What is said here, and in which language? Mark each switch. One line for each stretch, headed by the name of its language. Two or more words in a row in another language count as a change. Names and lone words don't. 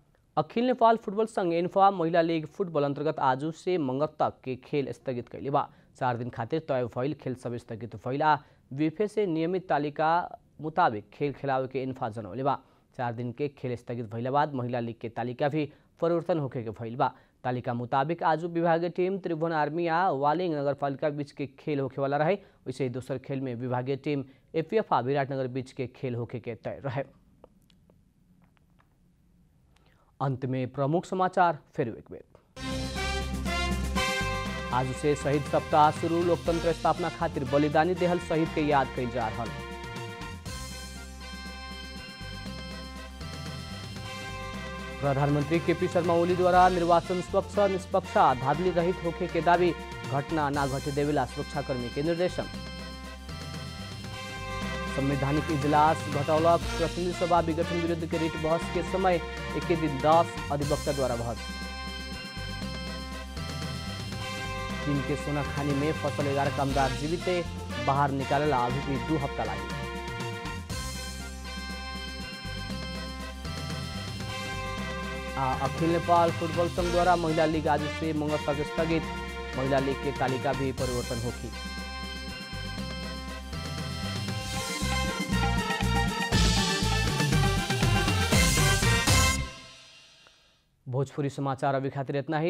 Bhojpuri: अखिल नेपाल फुटबल संघ एन्फा महिला लीग फुटबल अंतर्गत आज से मंगल तक के खेल स्थगित कैले बा। 4 दिन खातिर तय भइल खेल सब स्थगित भइला बीफे से नियमित तालिका मुताबिक खेल खिलावे के एन्फा जनौले बा। 4 दिन के खेल स्थगित भइला बाद महिला लीग के तालिका भी परिवर्तन होके के भइल बा। तालिका मुताबिक आज विभागीय टीम त्रिभुवन आर्मी आ वालिङ नगरपालिका बीच के खेल होके वाला रहे। वैसे ही दोसर खेल में विभागीय टीम एपीएफ आ विराटनगर बीच के खेल होके के तय रहे। अंत में प्रमुख समाचार फिर एक बेर। आज से शहीद सप्ताह शुरू, लोकतंत्र स्थापना खातिर बलिदानी देहल शहीद के याद कइल जा रहल। प्रधानमंत्री केपी शर्मा ओली द्वारा निर्वाचन स्वच्छ निष्पक्ष धांधली रहित होखे के दावी, घटना ना घटे देवेला सुरक्षाकर्मी के निर्देशन। संवैधानिक इजलास घटौलक, प्रतिनिधि सभा विघटन विरुद्ध के रिट बहस के समय एक दिन 10 अधिवक्ता द्वारा बहस। चीन के सोना खानी में फसल 11 कामदार जीवित बाहर निकालेला अभी भी 2 हफ्ता लागी। अखिल नेपाल फुटबल संघ द्वारा महिला लीग आज से मंगल तक स्थगित, महिला लीग के तालिका भी परिवर्तन होगी। भोजपुरी समाचार अभी खातिर इतना ही।